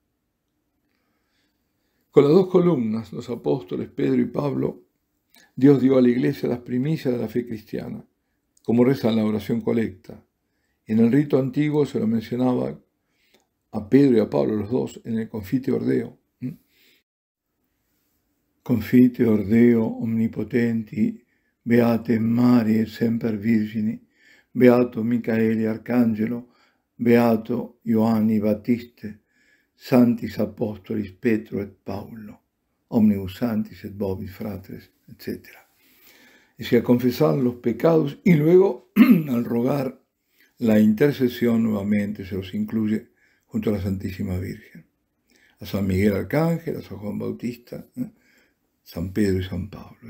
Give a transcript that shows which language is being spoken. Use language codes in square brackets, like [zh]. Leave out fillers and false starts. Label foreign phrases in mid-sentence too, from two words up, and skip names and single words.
[es] Con las dos columnas, los apóstoles Pedro y Pablo, Dios dio a la iglesia las primicias de la fe cristiana, como reza en la oración colecta. En el rito antiguo se lo mencionaba a Pedro y a Pablo, los dos, en el [la] Confiteor Deo. Confiteor Deo omnipotenti, beate Marie semper Virgini, beato Michaeli Arcangelo, beato Ioanni Battiste, Santis Apostolis Petro et Paulo, omnibus santis et vobis fratres, [es] etc. Es decir, a confesar los pecados y luego, al rogar la intercesión, nuevamente se los incluye junto a la Santísima Virgen, a San Miguel Arcángel, a San Juan Bautista, San Pedro y San Pablo.